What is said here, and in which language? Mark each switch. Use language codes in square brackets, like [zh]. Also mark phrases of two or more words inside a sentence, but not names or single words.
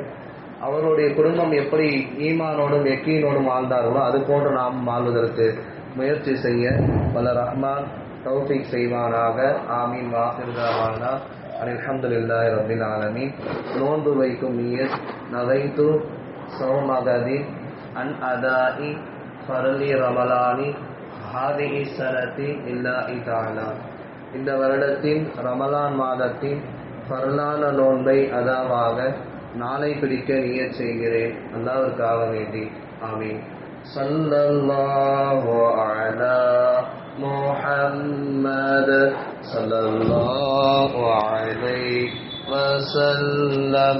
[ta] அவருடைய குடும்பம் எப்படி ஈமானோடும் யக்கீனோடும் வாழ்ந்தார்களோ அது போன்று நாம் வாழ்வதற்கு முயற்சி செய்ய வல்ல ரஹ்மான் தௌஃபீக் செய்வானாக. ஆமீன். [ar] وآخر دعوانا الحمد لله رب العالمين. [ta] நோன்பு வைக்கும் நியத் [ar] நவைத்து صوم غد عن أداء فرض رمضان هذه السنة لله تعالى. [ta] இந்த வருடத்தின் ரமலான் மாதத்தின் ஃபர்லான நோன்பை அதாவாக நாளை பிடிக்க நியத் செய்கிறேன், அல்லாஹ்வுக்காக வேண்டி. ஆமீன். [ar] صلى الله على محمد صلى الله عليه وسلم.